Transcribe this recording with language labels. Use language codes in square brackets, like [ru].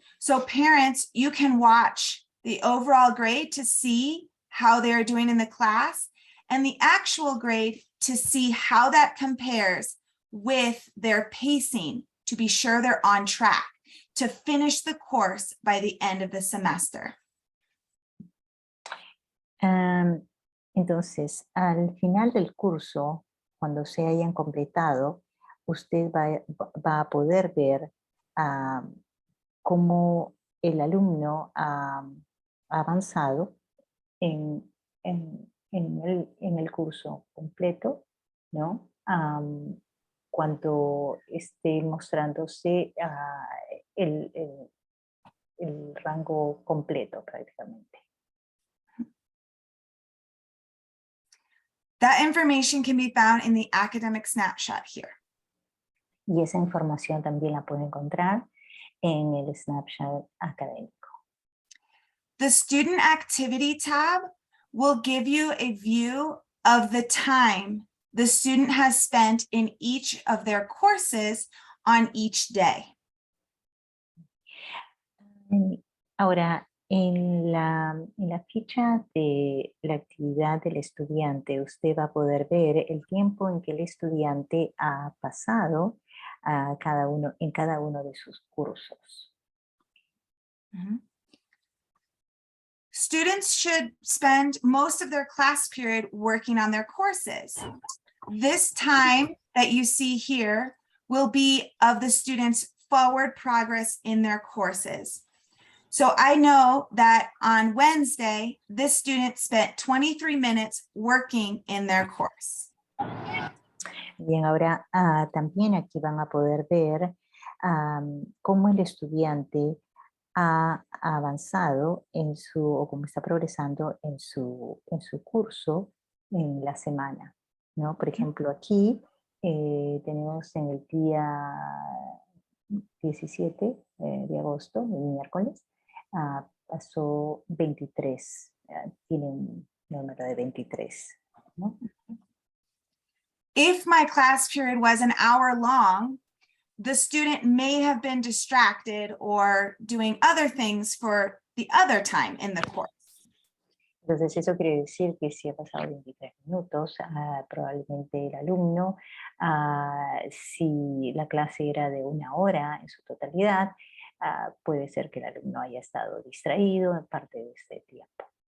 [en] So parents, you can watch the overall grade to see how they're doing in the class and the actual grade to see how that compares with their pacing to be sure they're on track to finish the course by the end of the semester. [es] Entonces, al final del curso, cuando se hayan completado, usted va a poder ver cómo el alumno ha avanzado en el curso completo, ¿no? Cuando esté mostrándose el rango completo prácticamente. [en] That information can be found in the academic snapshot here. [es] Y esa información también la puede encontrar en el snapshot académico. [en] The student activity tab will give you a view of the time the student has spent in each of their courses on each day. [es] Ahora, en la ficha de la actividad del estudiante, usted va a poder ver el tiempo en que el estudiante ha pasado en cada uno de sus cursos. Mhm. [en] Students should spend most of their class period working on their courses. This time that you see here will be of the students' forward progress in their courses. So I know that on Wednesday, this student spent 23 minutes working in their course. [es] Bien, ahora también aquí van a poder ver cómo el estudiante ha avanzado o cómo está progresando en su curso en la semana, ¿no? Por ejemplo, aquí tenemos en el día 17 de agosto, el miércoles, pasó 23, tiene un número de 23, ¿no? [en] If my class period was an hour long, the student may have been distracted or doing other things for the other time in the course. [es] Entonces eso quiere decir que si ha pasado 23 minutos, probablemente el alumno, si la clase era de 1 hora en su totalidad, puede ser que el alumno haya estado distraído en parte de este tiempo.